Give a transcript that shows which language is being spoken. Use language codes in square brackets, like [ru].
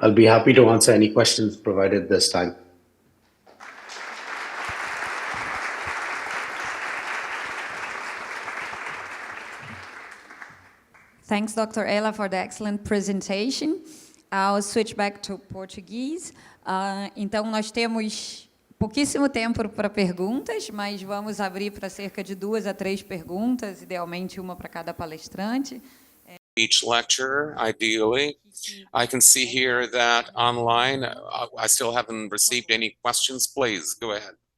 [en] I'll be happy to answer any questions provided this time. Thanks, Dr. Ela, for the excellent presentation. I'll switch back to Portuguese. [pt] Então, nós temos pouquíssimo tempo para perguntas, mas vamos abrir para cerca de 2 a 3 perguntas, idealmente uma para cada palestrante. [en] Each lecture, ideally. I can see here that online, I still haven't received any questions. Please, go ahead.